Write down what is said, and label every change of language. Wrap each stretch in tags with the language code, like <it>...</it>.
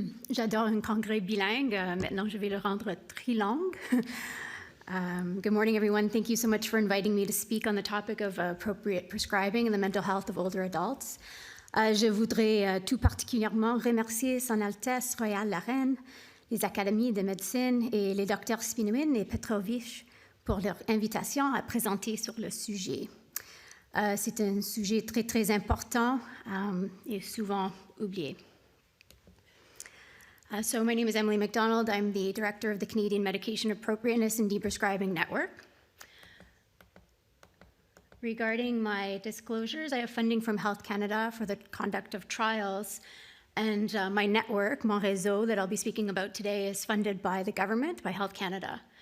<fr>J'adore un congrès bilingue. Maintenant, je vais le rendre trilingue.</fr> <en>Good morning, everyone. Thank you so much for inviting me to speak on the topic of appropriate prescribing and the mental health of older adults.</en> <fr>Je voudrais tout particulièrement remercier Son Altesse Royale la Reine, les Académies de Médecine et les docteurs Spinowin et Petrovich pour leur invitation à présenter sur le sujet. C'est un sujet très, très important et souvent oublié.</fr> <en>So my name is Emily McDonald. I'm the director of the Canadian Medication Appropriateness and Deprescribing Network. Regarding my disclosures, I have funding from Health Canada for the conduct of trials, and my network,</en> <fr>mon réseau,</fr> <en>that I'll be speaking about today is funded by the government, by Health Canada.</en>